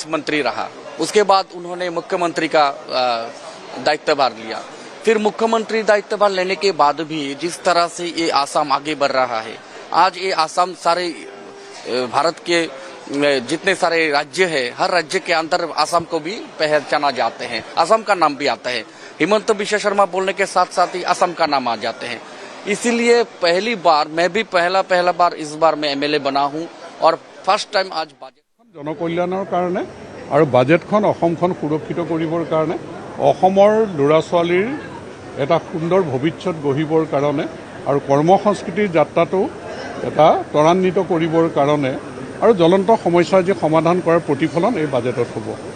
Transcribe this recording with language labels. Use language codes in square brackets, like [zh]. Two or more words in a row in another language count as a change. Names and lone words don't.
[hi] मंत्री रहा उसके बाद उन्होंने मुख्यमंत्री का दायित्वभार लिया फिर मुख्यमंत्री दायित्वभार लेने के बाद भी जिस तरह से ये आसाम आगे बढ़ रहा है आज ये आसाम सारे भारत के जितने सारे राज्य है हर राज्य के अंदर आसाम को भी पहचाना जाते हैं आसाम का नाम भी आता है हिमंत बिश्व शर्मा बोलने के साथ साथ ही आसाम का नाम आ जाते हैं इसीलिए पहली बार मैं भी पहला बार इस बार मैं MLA बना हूं और [en] first time [hi] आज बाजेट [as] জনকল্যাণৰ কাৰণে আৰু বাজেটখন অসমখন সুৰক্ষিত কৰিবৰ কাৰণে অসমৰ ল'ৰা ছোৱালীৰ এটা সুন্দৰ ভৱিষ্যত গঢ়িবৰ কাৰণে আৰু কৰ্মসংস্কৃতিৰ যাত্ৰাটো এটা ত্বৰান্বিত কৰিবৰ কাৰণে আৰু জ্বলন্ত সমস্যা যে সমাধান কৰাৰ প্ৰতিফলন এই বাজেটত হ'ব